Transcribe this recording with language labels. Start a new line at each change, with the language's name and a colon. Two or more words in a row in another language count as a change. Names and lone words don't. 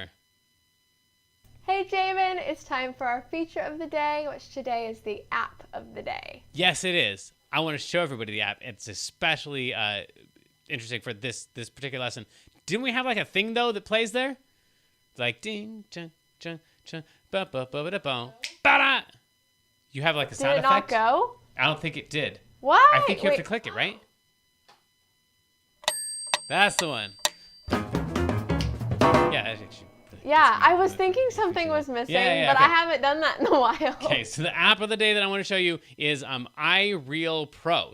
English: Hey Jamin, it's time for our feature of the day, which today is the app of the day. Yes, it is. I want to show everybody the app. It's especially interesting for this particular lesson. Didn't we have like a thing though that plays there? It's like ding, chun, chun, chun, ba ba ba ba ba ba. You have like a sound effect. Did it not go? I don't think it did. What? I think you have to click it, right? That's the one. Yeah, that's actually. Yeah, I was thinking something was missing, but okay. I haven't done that in a while. Okay, so the app of the day that I want to show you is iReal Pro.